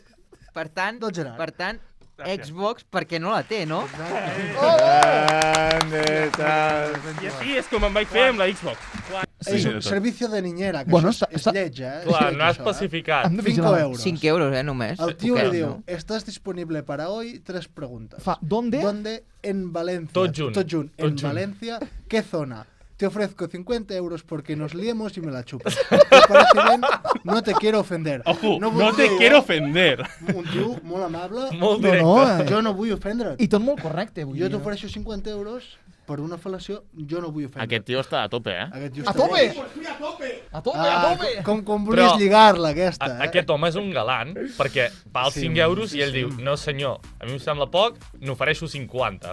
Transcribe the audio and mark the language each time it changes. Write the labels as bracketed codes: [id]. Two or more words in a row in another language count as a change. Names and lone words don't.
[ca] per tant, del Gerard. per tant, Gràcies. Xbox perquè no la té, no? I així és com em vaig fer amb la Xbox. [es] És un servicio de niñera, que Bueno, [ca] això és està- lleig, eh? Clar, És no ha lleig, això, especificat. Hem de 5 vigilar. euros. 5 euros, només. El tio Poquet, li diu, no? [es] ¿estás disponible para hoy? 3 preguntas. ¿Dónde? ¿Dónde? En Valencia. [ca] Tot junt. Tot junt. Tot [es] En [ca] junt. [es] Valencia. ¿Qué zona? Te ofrezco 50 euros porque nos liemos y me la chupas. ¿Te parece bien? No te quiero ofender. Ojo, no [ca] vull [es] te [ca] dir, [es] quiero ofender. [ca] Un tio molt amable. Molt No, directe. no, Jo no vull ofendre't. I tot molt correcte, vull Jo dir. t'ofereixo 50 euros per una fel·lació, jo no vull ofendre't. Aquest tio està a tope, eh? Aquest tio A està tope! lleig. A tope, Ah, a tope! com volies Però- lligar-la, aquesta, eh? Aquest home és un galant, perquè val 5 euros i ell diu, no senyor, a mi em sembla poc, n'ofereixo 50.